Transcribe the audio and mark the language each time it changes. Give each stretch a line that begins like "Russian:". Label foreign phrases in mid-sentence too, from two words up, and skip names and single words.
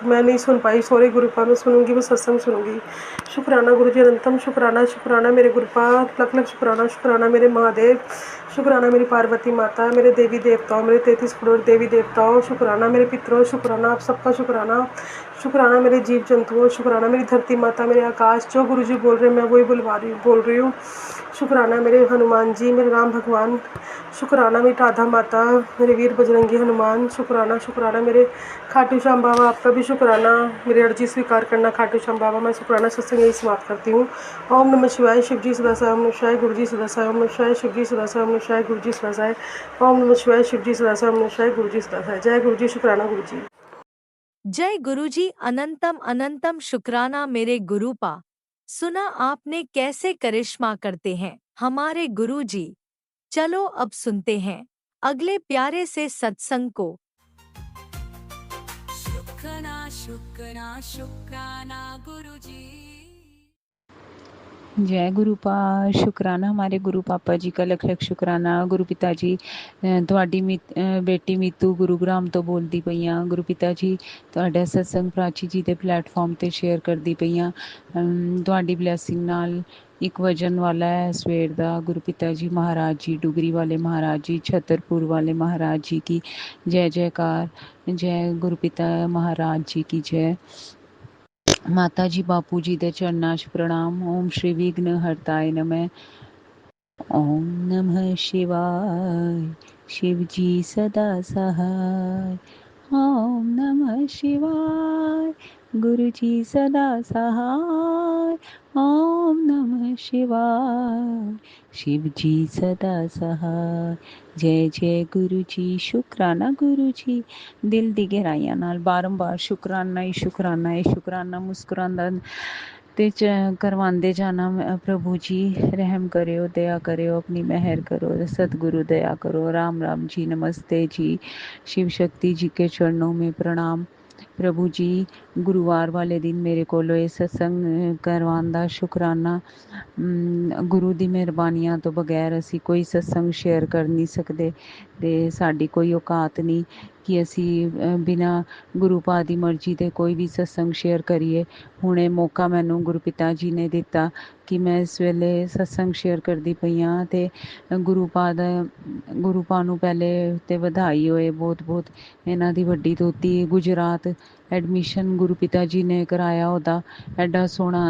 Hindi: मैं नहीं सुन पाई, सॉरी गुरुपा, मैं सुनूंगी, मैं सत्संग सुनूंगी। शुक्राना गुरु जी, अनंतम शुक्राना, शुक्राना मेरे गुरुपा, लख लख शुक्राना, शुक्राना मेरे महादेव, शुक्राना मेरी पार्वती माता, मेरे देवी देवताओं, मेरे 33 करोड़ देवी देवताओं, शुक्राना मेरे पितरों, शुक्राना आप सबका शुक्राना, शुक्राना मेरे जीव जंतुओं, शुक्राना मेरी धरती माता, मेरे आकाश, जो गुरुजी बोल रहे हैं मैं वही बोल रही हूँ। शुक्राना मेरे हनुमान जी, मेरे राम भगवान, शुक्राना मेरी राधा माता, मेरे वीर बजरंगी हनुमान, शुक्राना मेरे खाटू श्याम बाबा, आपका भी शुक्राना, मेरी अर्जी स्वीकार करना खाटू श्याम बाबा। मैं शुक्राना सत्संग यही समाप्त करती हूँ। ओम नमः शिवाय, शिव जी सदा साई, ओम नमः शिवाय, गुरु जी सदा साई, ओम नमः शिवाय, शिव जी सदा साई, ओम नमः शिवाय, गुरु जी सदा साई, ओम नमः शिवाय, शिव जी सदा साई, ओम नमः शिवाय, गुरु जी सदा साई। जय गुरु जी, शुक्राना गुरु जी। जय गुरुजी, अनंतम अनंतम शुक्राना मेरे गुरुपा। सुना आपने कैसे करिश्मा करते हैं हमारे गुरुजी। चलो अब सुनते हैं अगले प्यारे से सत्संग को। शुक्राना गुरुजी। जय गुरुपा, शुक्राना हमारे गुरु पापा जी का लख लख शुक्राना।
Punjabi: गुरु पिता जी, ਤੁਹਾਡੀ ਬੇਟੀ ਮੀਤੂ ਗੁਰੂਗ੍ਰਾਮ ਤੋਂ ਬੋਲਦੀ ਪਈਆਂ। ਗੁਰੂ ਪਿਤਾ ਜੀ, ਤੁਹਾਡਾ ਸਤਸੰਗ ਪ੍ਰਾਚੀ ਜੀ ਦੇ ਪਲੇਟਫਾਰਮ ਤੇ ਸ਼ੇਅਰ ਕਰਦੀ ਪਈਆਂ। ਤੁਹਾਡੀ ਬਲੇਸਿੰਗ ਨਾਲ ਇੱਕ ਵਜਨ ਵਾਲਾ ਹੈ ਸਵੇਰ ਦਾ। ਗੁਰੂ ਪਿਤਾ ਜੀ ਮਹਾਰਾਜ ਜੀ, ਡੁਗਰੀ ਵਾਲੇ ਮਹਾਰਾਜ ਜੀ, ਛਤਰਪੁਰ ਵਾਲੇ
Hindi: महाराज जी की जय जयकार। जय गुरु पिता महाराज जी की जय।
Punjabi: ਮਾਤਾ ਜੀ ਬਾਪੂ ਜੀ ਦੇ ਚਰਨਾਂ 'ਚ ਪ੍ਰਣਾਮ।
Hindi: ओम श्री विघ्न हरताय नमः। ओम नमः शिवाय, शिव जी सदा सहाय। ओम नमः शिवाय, गुरु जी सदा सहाय। ओम नमः शिवाय, शिव जी सदा सहाय। जय जय गुरु जी, शुक्राना गुरु जी।
Punjabi: ਦਿਲ ਦੀ ਗਹਿਰਾਈਆਂ ਨਾਲ ਬਾਰੰਬਾਰ ਸ਼ੁਕਰਾਨਾ ਹੀ ਸ਼ੁਕਰਾਨਾ ਹੈ, ਸ਼ੁਕਰਾਨਾ ਮੁਸਕੁਰਾਂਦਾ ਤੇ ਕਰਵਾਂਦੇ ਜਾਣਾ।
Hindi: प्रभु जी रहम करियो, दया करियो, अपनी मेहर करो, सतगुरु दया करो। राम राम जी, नमस्ते जी। शिव शक्ति जी के चरणों में प्रणाम।
Punjabi: ਪ੍ਰਭੂ ਜੀ, ਗੁਰੂਵਾਰ ਵਾਲੇ ਦਿਨ ਮੇਰੇ ਕੋਲੋਂ ਇਹ ਸਤਸੰਗ ਕਰਵਾਉਣ ਦਾ ਸ਼ੁਕਰਾਨਾ। ਗੁਰੂ ਦੀ ਮਿਹਰਬਾਨੀਆਂ ਤੋਂ ਬਗੈਰ ਅਸੀਂ ਕੋਈ ਸਤਸੰਗ ਸ਼ੇਅਰ ਕਰ ਨਹੀਂ ਸਕਦੇ, ਤੇ ਸਾਡੀ ਕੋਈ ਔਕਾਤ ਨਹੀਂ ਕਿ ਅਸੀਂ ਬਿਨਾਂ ਗੁਰੂ ਪਾ ਦੀ ਮਰਜ਼ੀ ਦੇ ਕੋਈ ਵੀ ਸਤਸੰਗ ਸ਼ੇਅਰ ਕਰੀਏ। ਹੁਣ ਇਹ ਮੌਕਾ ਮੈਨੂੰ ਗੁਰੂ ਪਿਤਾ ਜੀ ਨੇ ਦਿੱਤਾ ਕਿ ਮੈਂ ਇਸ ਵੇਲੇ ਸਤਸੰਗ ਸ਼ੇਅਰ ਕਰਦੀ ਪਈ ਹਾਂ। ਅਤੇ ਗੁਰੂ ਪਾ ਨੂੰ ਪਹਿਲੇ ਤੇ ਵਧਾਈ ਹੋਏ ਬਹੁਤ ਬਹੁਤ। ਇਹਨਾਂ ਦੀ ਵੱਡੀ ਦੋਤੀ ਗੁਜਰਾਤ ਐਡਮਿਸ਼ਨ ਗੁਰੂ ਪਿਤਾ ਜੀ ਨੇ ਕਰਾਇਆ ਉਹਦਾ, ਐਡਾ ਸੋਹਣਾ।